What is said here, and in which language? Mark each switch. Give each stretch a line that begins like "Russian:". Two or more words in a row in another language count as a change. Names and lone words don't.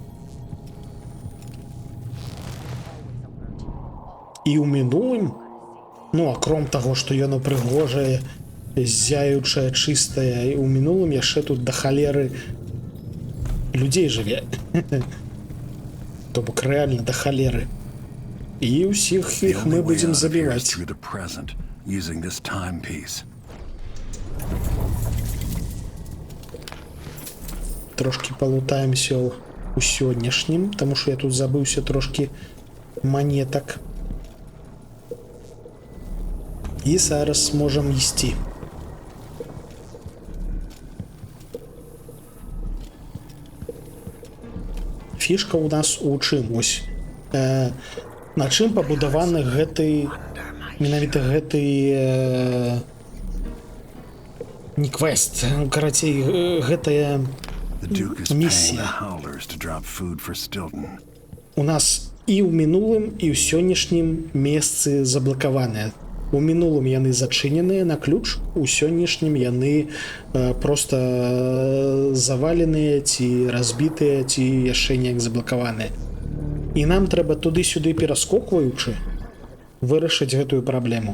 Belarusian: І ў мінулым, ну, акром таго, што яно прыгожае, зяючае, чыстае, і ў мінулым яшчэ тут да халеры людзей жыве. То бок рэальна да халеры. І ўсіх
English: The
Belarusian: іх
English: only
Belarusian: мы
English: way
Belarusian: будзем
English: out of here is
Belarusian: забіваць.
English: through the present, using this timepiece.
Belarusian: Трошки палутаемся у сённяшнім, таму што я тут забыўся трошки монетак. І зараз можам ісці. Фішка ў нас у чым? Ось на чым пабудаваны гэты менавіта гэты не квест, карацей, гэтая
English: The Duke is paying
Belarusian: миссия.
English: the Howlers to drop food for Stilton.
Belarusian: У нас і ў мінулым, і ў сённяшнім месцы заблакаваныя. У мінулым яны зачыненыя на ключ, у сённяшнім яны просто заваленыя ці разбітыя, ці яшчэ неяк заблакаваныя. І нам трэба туды-сюды пераскокваючы вырашыць гэтую праблему.